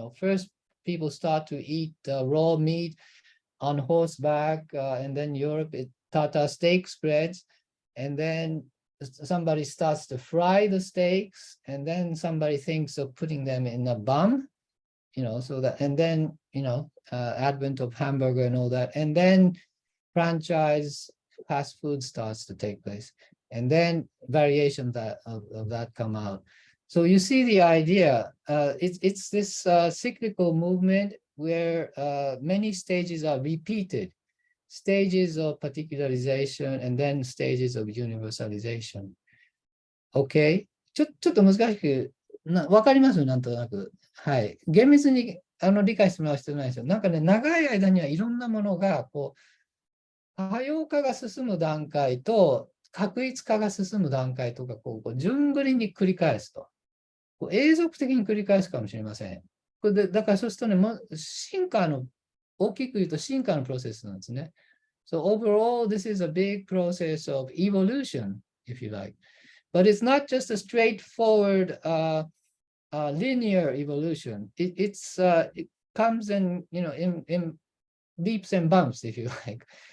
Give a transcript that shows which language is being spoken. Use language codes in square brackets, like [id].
[en] First people start to eat raw meat on horseback, and then Europe, Tata steak spreads, and then somebody starts to fry the steaks, and then somebody thinks of putting them in a bun, so that, and then, advent of hamburger and all that, and then franchise fast food starts to take place, and then variations of that come out. So you see the idea. It's this cyclical movement where many stages are repeated, stages of particularization and then stages of universalization. Okay? [ja] ちょっと難しくわかりますなんとなく。はい。厳密に理解してもらう必要ないですよ。なんかね、長い間にはいろんなものがこう多様化が進む段階と確一化が進む段階とかこう順繰りに繰り返すと。永続的に繰り返すかもしれません。これでだからそうするとね、大きく言うと進化のプロセスなんですね。 [en] So overall, this is a big process of evolution, if you like. But it's not just a straightforward linear evolution. It comes in, in leaps and bumps, if you like.